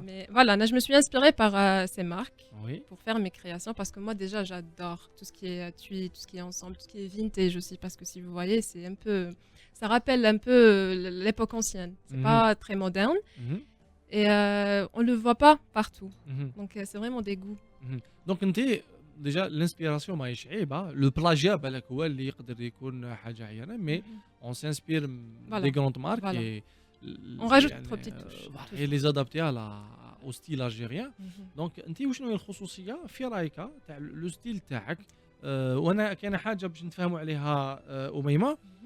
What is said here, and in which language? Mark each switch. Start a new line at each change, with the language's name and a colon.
French: voilà, je me suis inspirée par ces marques pour faire mes créations parce que moi déjà j'adore tout ce qui est tui, tout ce qui est ensemble, tout ce qui est vintage aussi parce que si vous voyez, c'est un peu ça rappelle un peu l'époque ancienne. C'est pas très moderne. Et on le voit pas partout. Donc c'est vraiment des goûts. Donc déjà l'inspiration
Arabic: ماهيش عيبه، لو بلاجيا بالك هو اللي يقدر يكون حاجه عيانه،
French: mais on s'inspire des grandes marques et on rajoute trop petites touches et les adapter au style algérien.
Arabic: Donc انت وشنو هي الخصوصيه في رايك تاع لو ستيل تاعك؟ وانا كاينه حاجه باش نتفاهموا عليها أميمة.